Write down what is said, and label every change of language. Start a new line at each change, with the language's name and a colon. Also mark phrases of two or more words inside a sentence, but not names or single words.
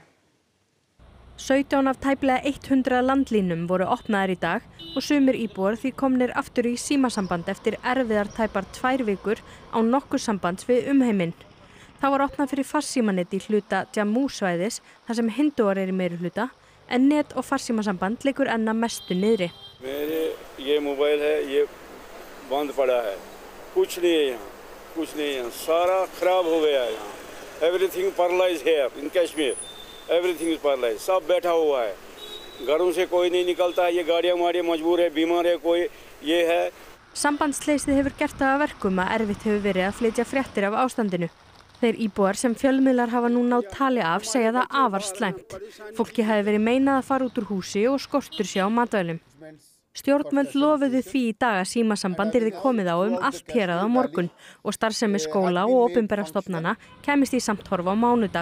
Icelandic: 17 af tæplega 100 landlínum voru opnaðar í dag og sumir íbúar því komnir aftur í símasamband eftir erfiðar tæpar 2 vikur án nokkurs sambands við umheiminn. Það var opnað fyrir farsímanet í hluta Jammu-svæðis þar sem hindúar í meirihluta en net- og farsímasamband liggur enn að mestu niðri.
Hindi: ये मोबाइल है ये बंद पड़ा है कुछ नहीं है यहाँ सारा खराब हो गया है यहाँ
English: everything paralyse
Hindi: है
English: in Kashmir everything is paralyse
Hindi: सब बैठा हुआ है घरों से कोई नहीं निकलता है ये गाड़ियां माड़ियां मजबूर है बीमार है कोई ये है
Icelandic: Sambandsleysið hefur gert það að verkum að erfitt hefur verið að flytja fréttir af ástandinu. Þeir íbúar sem fjölmiðlar hafa nú náð tali af segja það afar slæmt. Fólki hafi verið meinað að fara út úr húsi og skortur sé á matvælum. Stjórnvöld lofuðu því í dag að símasamband yrði komið á allt hérað á morgun og starfsemi skóla og opinberra stofnana kæmist í samthorf á mánudag.